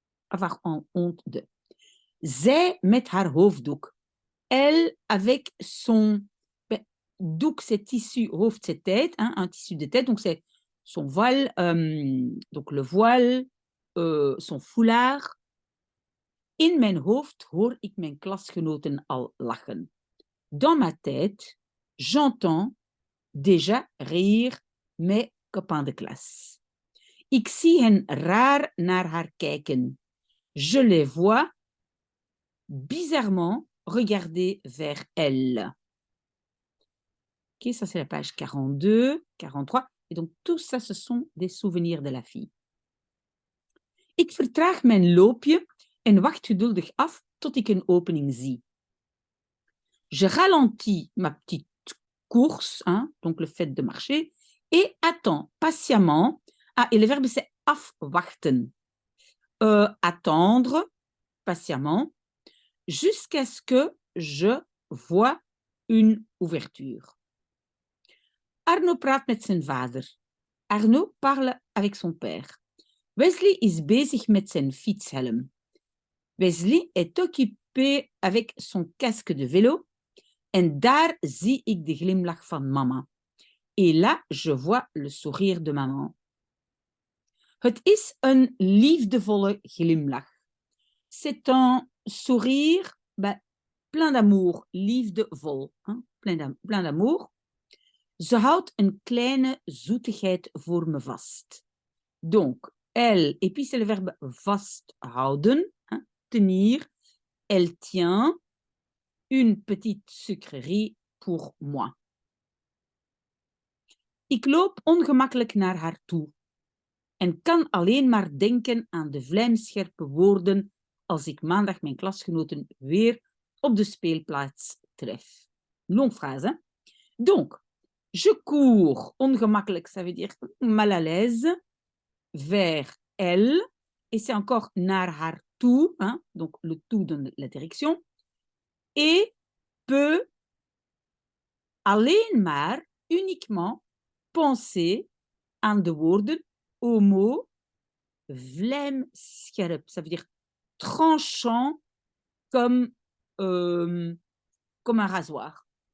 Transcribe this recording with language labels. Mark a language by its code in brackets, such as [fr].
[fr] Avoir honte de. [nl] Zij met haar hoofddoek. [fr] Elle avec son doek, c'est tissu, hoofd, c'est tête, hein, un tissu de tête, donc c'est son voile, donc le voile, son foulard. [nl] In mijn hoofd hoor ik mijn klasgenoten al lachen. [fr] Dans ma tête, j'entends déjà rire mes copains de classe. [nl] Ik zie hen raar naar haar kijken. [fr] Je les vois bizarrement regarder vers elle. Ok, ça c'est la page 42, 43. Et donc tout ça, ce sont des souvenirs de la fille. [nl] Ik vertraag mijn loopje en wacht geduldig af tot ik een opening zie. [fr] Je ralentis ma petite course, hein, donc le fait de marcher, et attends patiemment. Ah, et le verbe c'est afwachten. Attendre patiemment jusqu'à ce que je vois une ouverture. [nl] Arno praat met zijn vader. [fr] Arno parle avec son père. [nl] Wesley is bezig met zijn fietshelm. [fr] Wesley est occupé avec son casque de vélo. [nl] En daar zie ik de glimlach van mama. [fr] Et là, je vois le sourire de maman. [nl] Het is een liefdevolle glimlach. [fr] C'est un sourire plein d'amour, liefdevol, hein? Plein d'amour. [nl] Ze houdt een kleine zoetigheid voor me vast. [fr] Donc, elle, et puis c'est le verbe vasthouden, hein, tenir. Elle tient une petite sucrerie pour moi. [nl] Ik loop ongemakkelijk naar haar toe en kan alleen maar denken aan de vlijmscherpe woorden als ik maandag mijn klasgenoten weer op de speelplaats tref. [fr] Longue phrase, hein? Donc, je cours, ongemakkelijk, ça veut dire mal à l'aise, vers elle, et c'est encore [nl] naar haar toe, [fr] hein? Donc le toe donne la direction, et peut [nl] alleen maar, [fr] uniquement, penser [nl] aan de woorden, [fr] au mot vlijmscherp, ça veut dire tranchant comme un rasoir.